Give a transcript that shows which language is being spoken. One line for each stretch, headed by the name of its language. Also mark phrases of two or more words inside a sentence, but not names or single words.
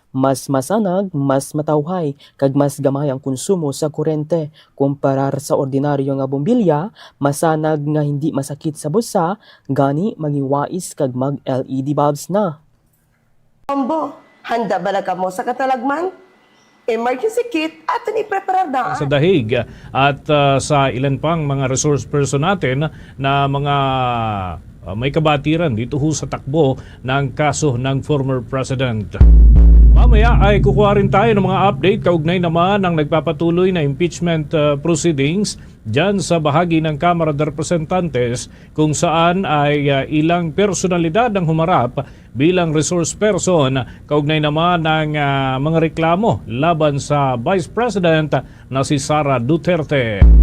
Hiligaynon: Mas masanag, mas matawhay, kag mas gamay ang konsumo sa kurente. Kumparar sa ordinaryo nga bombilya, masanag nga hindi masakit sa busa, gani magiwais kag mag-
English: LED bulbs
Hiligaynon: na. Bombo, handa bala ka mo sa katalagman?
English: Emergency kit
Hiligaynon: at ni-prepare na.
Filipino: Sa dahig at sa ilan pang mga
English: resource person
Filipino: natin na mga may kabatiran dito ho sa takbo ng kaso ng
English: former president.
Filipino: Mamaya ay kukuha rin tayo ng mga update kaugnay naman ng nagpapatuloy na
English: impeachment proceedings
Filipino: dyan sa bahagi ng Kamara de Representantes kung saan ay ilang personalidad ang humarap bilang
English: resource person
Filipino: kaugnay naman ng mga reklamo laban sa Vice President na si Sara Duterte.